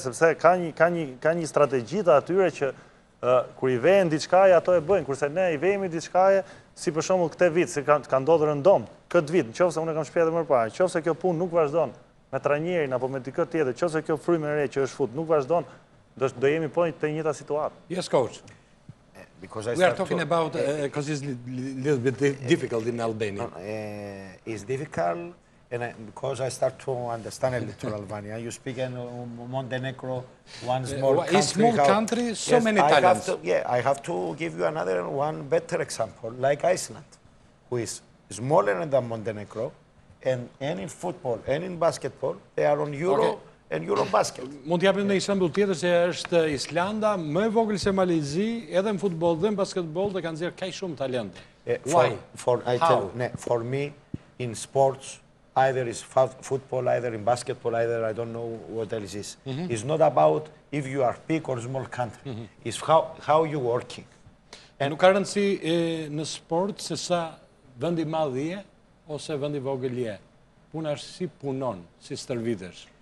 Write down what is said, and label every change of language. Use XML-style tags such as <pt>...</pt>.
<sq>Sepse ka një strategji të atyre që kur i vjen diçkaje ato e bëjnë, kurse ne i vejmë diçkaje, si për shembull këtë vit, se ka ndodhur në dom, këtë vit, nëse unë kam shpjeguar më parë, nëse kjo punë nuk vazhdon me trajnerin apo me dikë tjetër, nëse kjo frymë e re që është fut nuk vazhdon, do jemi po në njëjta situatë.</sq> <en>Yes, coach. We are talking about because it's a little bit difficult in Albania. It's difficult and because I start to understand a little Albania, you speak in Montenegro, one small country. A small country, so yes, many talents. I have to give you another one better example, like Iceland, who is smaller than Montenegro, and in football and in basketball, they are on Euro and Eurobasket.</en> <sq>Mund t'japim në shembull tjetër se është Islanda më e vogël se Malezi, edhe në futboll dhe në basketball dhe kanë nxjerrë kaq shumë talent.</sq> <en>Why? For me, in sports, either is football, either in basketball, either I don't know what else is. It's not about if you are big or small country. It's how you working.</en> <sq>Nuk ka rëndësi në sport se sa vendi madh je ose vendi vogël je. Puna është si punon, si stërvitesh.</sq>